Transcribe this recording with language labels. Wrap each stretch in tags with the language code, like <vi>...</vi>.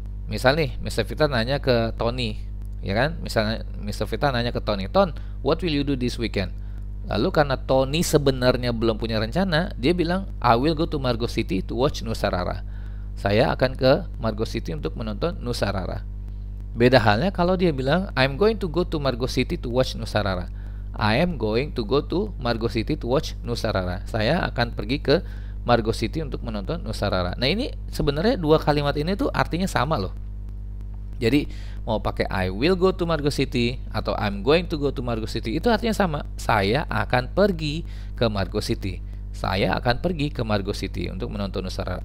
<id>Misal nih, Mr. Fitra nanya ke Tony, ya kan? Misalnya Mr. Fitra nanya ke Tony, "Ton,</id> <en>what will you do this weekend?"</en> <id>Lalu karena Tony sebenarnya belum punya rencana, dia bilang,</id> <en>"I will go to Margo City to watch Nusarara."</en> <id>Saya akan ke Margo City untuk menonton Nusarara. Beda halnya kalau dia bilang</id> <en>I'm going to go to Margo City to watch Nusarara. I am going to go to Margo City to watch Nusarara.</en> <id>Saya akan pergi ke Margo City untuk menonton Nusarara. Nah, ini sebenarnya dua kalimat ini tuh artinya sama loh. Jadi mau pakai</id> <en>I will go to Margo City</en> <id>atau</id> <en>I'm going to go to Margo City</en> <id>itu artinya sama. Saya akan pergi ke Margo City. Saya akan pergi ke Margo City untuk menonton Nusarara.</id>